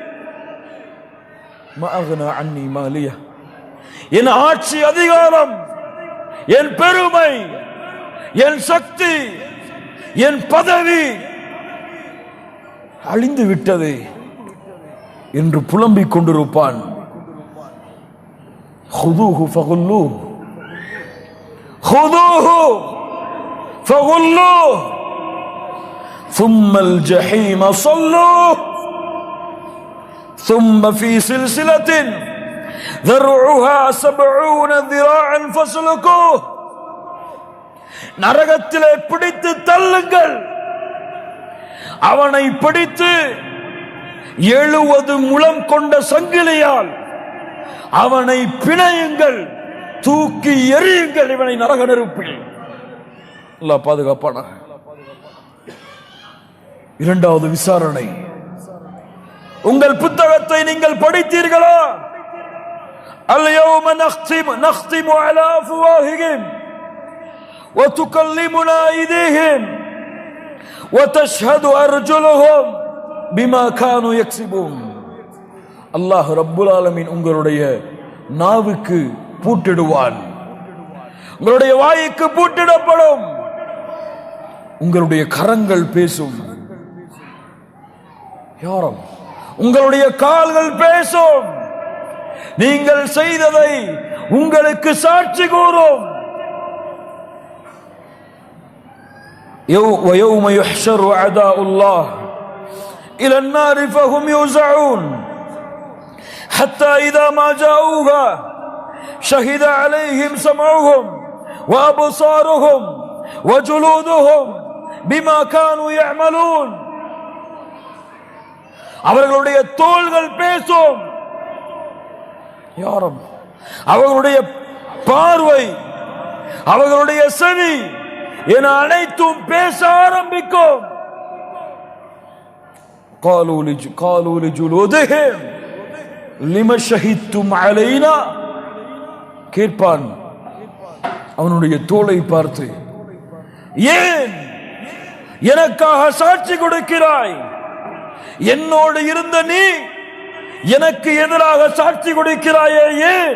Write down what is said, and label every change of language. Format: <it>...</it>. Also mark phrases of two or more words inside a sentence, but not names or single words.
<ar>عني ماليه,</ar> <ta>என் ஆட்சி அதிகாரம், என் பெருமை, என் சக்தி, என் பதவி அழிந்து விட்டது என்று புலம்பிக் கொண்டிருப்பான்.</ta> <ar>خذوه فغلوه خذوه فغلوه ثم الجحيم صلوه ثم في سلسلة ذرعها 70 ذراعا فاسلكوه.</ar> <ta>நரகத்திலே பிடித்து தள்ளுங்கள், அவனை பிடித்து 70 முழம் கொண்ட சங்கிலியால் அவனை பிணையுங்கள், தூக்கி எறியுங்கள் இவனை நரக நெருப்பில். அல்லாஹ் பாதுகாப்பான. இரண்டாவது விசாரணை. உங்கள் புத்தகத்தை நீங்கள் படித்தீர்களா?</ta> <ar>اليوم نختم على أفواههم وتكلمنا أيديهم وتشهد أرجلهم بما كانوا يكسبون. الله رب العالمين</ar> <ta>உங்களுடைய நாவுக்கு பூட்டிடுவான், உங்களுடைய வாய்க்கு பூட்டிடப்படும், உங்களுடைய கரங்கள் பேசும். யாரும் உங்களுடைய கால்கள் பேசும், நீங்கள் செய்ததை உங்களுக்கு சாட்சி கூறும்.</ta> <ar>ويوم يحشر أعداء الله إلى النار فهم يوزعون حتى إذا ما جاءوها شهد عليهم سمعهم وأبصارهم وجلودهم بما كانوا يعملون.</ar> <ta>அவர்களுடைய தோள்கள் பேசும். யாரும் அவர்களுடைய பார்வை, அவர்களுடைய செவி என அனைத்தும் பேச ஆரம்பிக்கும்.</ta> <ar>قالوا لجلودهم لما شهدتم علينا.</ar> <ta>கேட்பான் அவனுடைய தோலை பார்த்து, ஏன் எனக்காக சாட்சி கொடுக்கிறாய்? என்னோடு இருந்த நீ எனக்கு எதிராக சாட்சி கொடுக்கிறாயே ஏன்?</ta>